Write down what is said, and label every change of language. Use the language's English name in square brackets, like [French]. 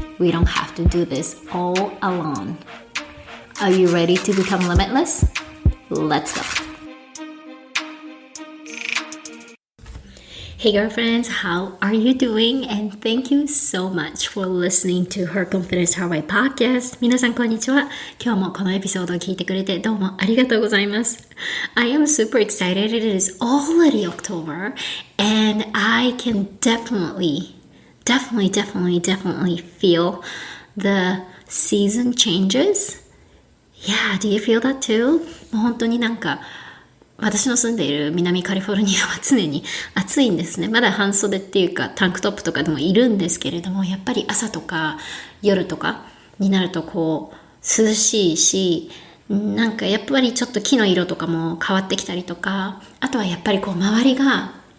[English] We don't have to do this all alone. Are you ready to become limitless? Let's go.Hey girlfriends, how are you doing? And thank you so much for listening to Her Confidence Her Way podcast. [Japanese] 皆さんこんにちは。今日もこのエピソードを聞いてくれてどうもありがとうございます。 [English] I am super excited. It is already October and I can definitely feel the season changes. Yeah, do you feel that too? [Japanese] もう本当に私の住んでいる南カリフォルニアは常に暑いんですね。まだ半袖っていうかタンクトップとかでもいるんですけれども、やっぱり朝とか夜とかになると涼しいし、やっぱりちょっと木の色とかも変わってきたりとか、あとはやっぱり周りがハ